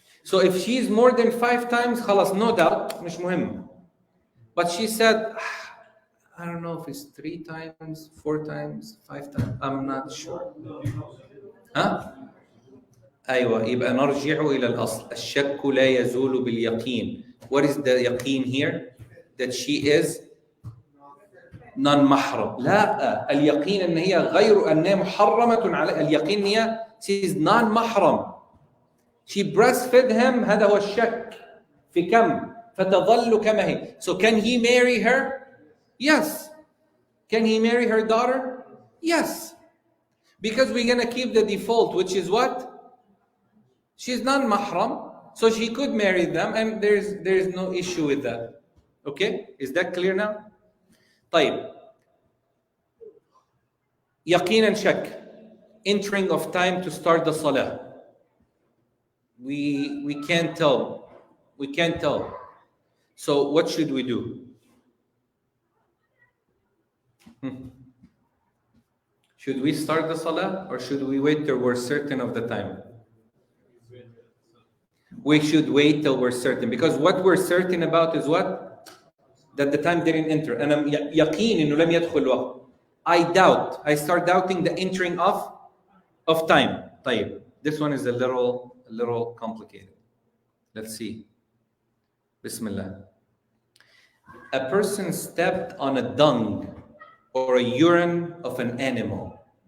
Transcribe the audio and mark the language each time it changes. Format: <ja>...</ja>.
<en>So if she's more than 5 times, خلاص, no doubt,</en> <ar>مش مهم.</ar> <en>But she said, "I don't know if it's 3 times, 4 times, 5 times. I'm not sure."</en> <ar>ها؟ أيوة، يبقى نرجع إلى الأصل. الشك لا يزول باليقين.</ar> <en>What is the يقين here? That she is non-محرم.</en> <ar>لا، اليقين أن هي غير أنها محرمة على اليقين أن هي</ar> <en>she is non-محرم. She breastfed him.</en> <ar>هذا هو الشك في كم فتظل كما هي.</ar> <en>So can he marry her? Yes. Can he marry her daughter? Yes. Because we're going to keep the default, which is what? She's non-mahram, so she could marry them, and there's no issue with that. Okay? Is that clear now? طيب. يقين and shak. Entering of time to start the salah. We can't tell. We can't tell. So what should we do? Should we start the salah or should we wait till we're certain of the time? We should wait till we're certain, because what we're certain about is what? That the time didn't enter. And I'm</en> <ar>يقين إنه لم يدخل الوقت.</ar> <en>I doubt. I start doubting the entering of time. طيب. This one is a little complicated. Let's see. Bismillah. A person stepped on a dung or a urine of an animal.</en>